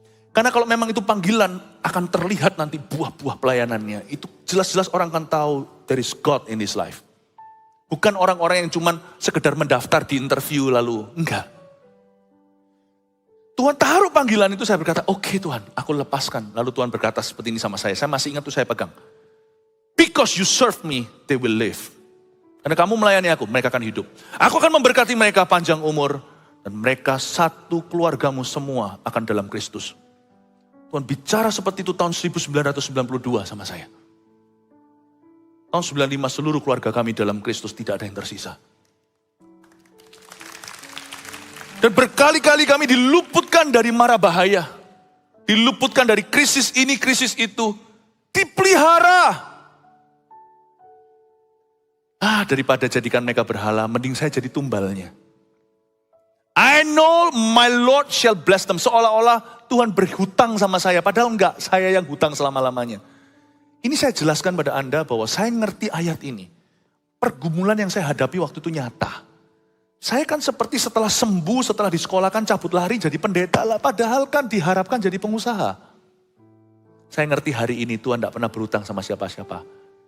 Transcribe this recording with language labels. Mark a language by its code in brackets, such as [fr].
[id] Karena kalau memang itu panggilan, akan terlihat nanti buah-buah pelayanannya. Itu jelas-jelas orang akan tahu [en] there is God in this life. [id] Bukan orang-orang yang cuman sekedar mendaftar di interview lalu. Enggak. Tuhan taruh panggilan itu, saya berkata, oke Tuhan, aku lepaskan. Lalu Tuhan berkata seperti ini sama saya. Saya masih ingat tuh saya pegang. [en] Because you serve me, they will live. [id] Karena kamu melayani aku, mereka akan hidup. Aku akan memberkati mereka panjang umur. Dan mereka satu keluargamu semua akan dalam Kristus. Tuhan bicara seperti itu tahun 1992 sama saya. Tahun 95 seluruh keluarga kami dalam Kristus tidak ada yang tersisa. Dan berkali-kali kami diluputkan dari mara bahaya. Diluputkan dari krisis ini, krisis itu. Dipelihara. Daripada jadikan mereka berhala, mending saya jadi tumbalnya. [en] I know my Lord shall bless them. [id] Seolah-olah Tuhan berhutang sama saya. Padahal enggak, saya yang hutang selama-lamanya. Ini saya jelaskan pada Anda bahwa saya ngerti ayat ini. Pergumulan yang saya hadapi waktu itu nyata. Saya kan seperti setelah sembuh, setelah disekolahkan cabut lari jadi pendeta lah. Padahal kan diharapkan jadi pengusaha. Saya ngerti hari ini Tuhan tidak pernah berhutang sama siapa-siapa.